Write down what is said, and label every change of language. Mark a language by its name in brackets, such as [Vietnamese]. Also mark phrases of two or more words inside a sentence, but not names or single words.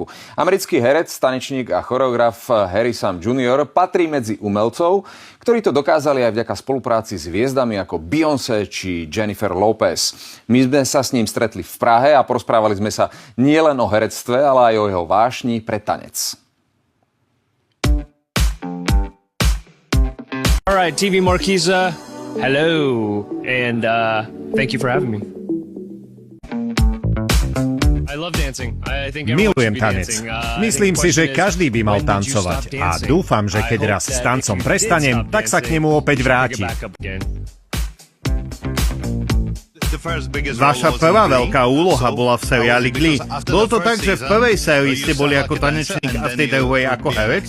[Slovak] Americký herec, tanečník a choreograf Harry Sam Jr. patrí medzi umelcov, ktorí to dokázali aj vďaka spolupráci s hviezdami ako Beyoncé či Jennifer Lopez. My sme sa s ním stretli v Prahe a porozprávali sme sa nielen o herectve, ale aj o jeho vášni pre tanec. [English] All right, TV Marquesa. Hello, and thank you for having me. I love dancing. I think [Slovak] Milujem tanec. Myslím si, že každý by mal tancovať a dúfam, že keď raz s tancom prestanem, tak sa k nemu opäť vrátim. Vaša prvá veľká úloha bola v seriáli Glee. Bolo to tak, že v prvej sérii ste boli ako tanečník a v tej druhej ako herec?